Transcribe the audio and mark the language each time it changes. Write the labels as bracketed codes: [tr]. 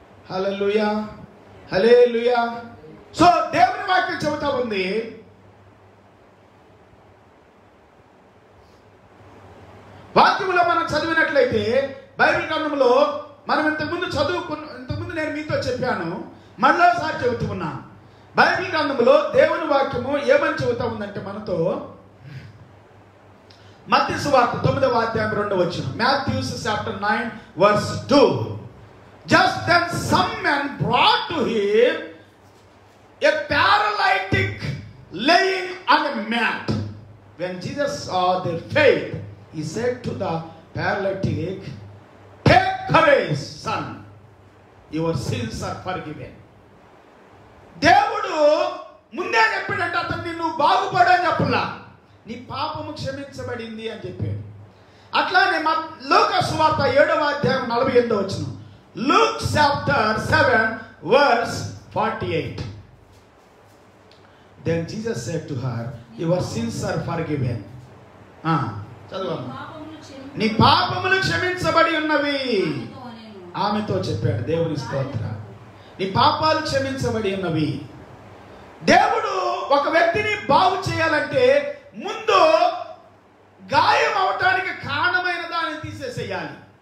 [te] హల్లెలూయా, హల్లెలూయా. So దేవుని వాక్యం చెబుతా ఉంది, వాక్యంలో మనం చదివినట్లయితే బైబిల్ గ్రంథంలో మనం ఇంతకుముందు నేను మీతో చెప్పాను, మళ్ళోసారి చెబుతూ ఉన్నాను. బైబిల్ గ్రంథంలో దేవుని వాక్యము ఏమని చెబుతా ఉందంటే మనతో, మత్తయి సువార్త 9వ అధ్యాయం 2వ వచనం, [en] Matthew chapter 9 verse 2. Just then some men brought to him a paralytic laying on a mat. When Jesus saw their faith, he said to the paralytic, "Take courage, son, your sins are forgiven." [te] దేవుడు ముందే చెప్పాడంటే అతన్ని నువ్వు బాగుపడని చెప్పలా, నీ పాపము క్షమించబడింది అని చెప్పాడు. అట్లానే లూకా సువార్త 7వ అధ్యాయం 48వ వచనం, [en] Luke chapter 7 verse 48. Then Jesus said to her, "Your sins are forgiven." [te] చదవమ్మా. నీ పాపములు క్షమించబడి ఉన్నవి ఆమెతో చెప్పాడు. దేవుని స్తోత్రం. నీ పాపాలు క్షమించబడి ఉన్నవి. దేవుడు ఒక వ్యక్తిని బాగు చేయాలంటే ముందు గాయం అవటానికి కారణమైన దాన్ని తీసేసేయాలి.